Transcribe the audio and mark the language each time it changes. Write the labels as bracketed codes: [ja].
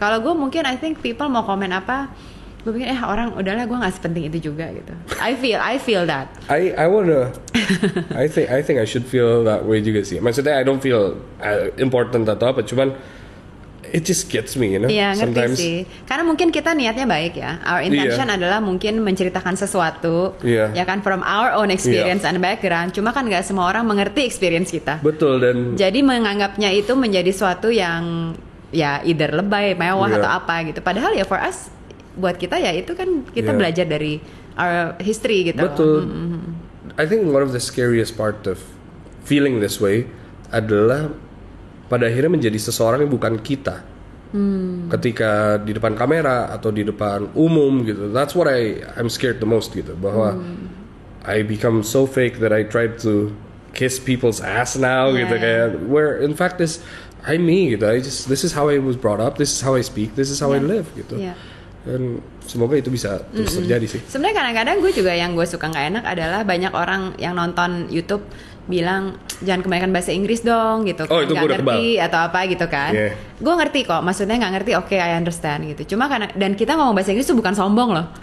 [id] Kalau gue mungkin [en] I think people [id] mau komen apa, gue pikir orang udahlah gue nggak sepenting itu juga gitu. [en] I feel that. I wanna. I think I should feel that way juga sih. [id] Maksudnya [en] I don't feel important [id] atau apa, cuman [en] it just gets me, you know. [id] Iya, ngerti sih. Karena mungkin kita niatnya baik ya. [en] Our intention [id] adalah mungkin menceritakan sesuatu, ya kan, [en] from our own experience and background. [id] Cuma kan nggak semua orang mengerti experience kita. Betul, dan jadi menganggapnya itu menjadi suatu yang ya either lebay, mewah atau apa gitu. Padahal ya [en] for us, [id] buat kita ya itu kan kita belajar dari [en] our history [id] gitu. Betul. [en] I think one of the scariest part of feeling this way [id] adalah pada akhirnya menjadi seseorang yang bukan kita. Ketika di depan kamera atau di depan umum gitu, [en] that's what I'm scared the most [id] gitu, bahwa [en] I become so fake that I try to kiss people's ass now [id] gitu, kayak [en] where in fact I'm me gitu. This is how I was brought up, this is how I speak, this is how I live gitu. [id] Dan semoga itu bisa terus terjadi sih. Sebenarnya kadang-kadang gue juga yang gue suka nggak enak adalah banyak orang yang nonton YouTube bilang jangan kebanyakan bahasa Inggris dong gitu, itu nggak ngerti kebal. atau apa gitu kan. Gue ngerti kok, maksudnya nggak ngerti, oke, [en] I understand [id] gitu. Cuma karena, dan kita ngomong bahasa Inggris tuh bukan sombong loh.